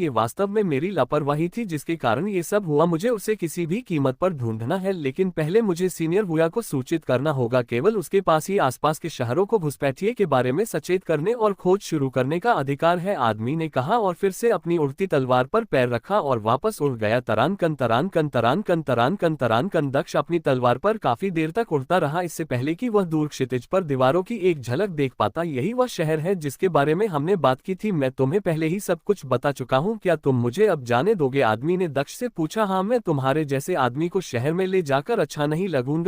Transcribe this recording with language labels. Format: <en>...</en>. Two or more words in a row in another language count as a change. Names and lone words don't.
<hi>ये वास्तव में मेरी लापरवाही थी जिसके कारण ये सब हुआ। मुझे उसे किसी भी कीमत पर ढूंढना है, लेकिन पहले मुझे सीनियर वुया को सूचित करना होगा। केवल उसके पास ही आसपास के शहरों को घुसपैठिए के बारे में सचेत करने और खोज शुरू करने का अधिकार है, आदमी ने कहा और फिर से अपनी उड़ती तलवार पर पैर रखा और वापस उड़ गया। तरान कन तरान कन तरान कन तरान कन तरान कन। दक्ष अपनी तलवार पर काफी देर तक उड़ता रहा, इससे पहले कि वह दूर क्षितिज पर दीवारों की एक झलक देख पाता। यही वह शहर है जिसके बारे में हमने बात की थी। मैं तुम्हें पहले ही सब कुछ बता चुका हूँ, क्या तुम मुझे अब जाने दोगे? आदमी ने दक्ष से पूछा। हाँ, मैं तुम्हारे जैसे आदमी को शहर में ले जाकर अच्छा नहीं लगूंगा।</hi>